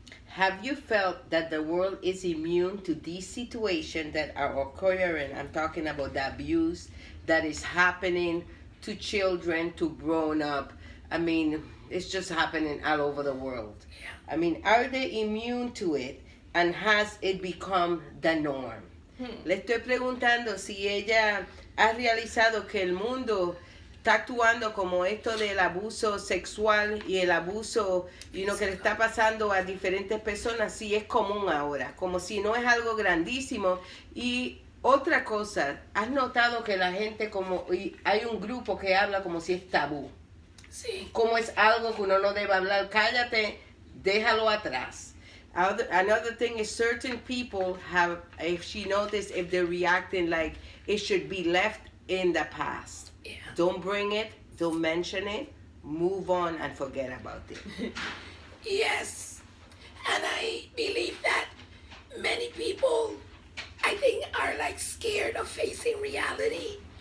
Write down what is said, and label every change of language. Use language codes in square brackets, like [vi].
[en] Have you felt that the world is immune to these situations that are occurring? I'm talking about the abuse that is happening to children, to grown up. I mean, it's just happening all over the world. Yeah. I mean, are they immune to it? And has it become the norm? [es] Le estoy preguntando si ella ha realizado que el mundo está actuando como esto del abuso sexual y el abuso que le está pasando a diferentes personas, si es común ahora, como si no es algo grandísimo. Y otra cosa, ¿has notado que la gente y hay un grupo que habla como si es tabú? Sí. Como es algo que uno no debe hablar, cállate, déjalo atrás. [en] Another thing is certain people have, if she noticed, if they're reacting like it should be left in the past. Yeah. Don't bring it, don't mention it, move on and forget about it. Yes. And I believe that many people, I think, are like scared of facing reality.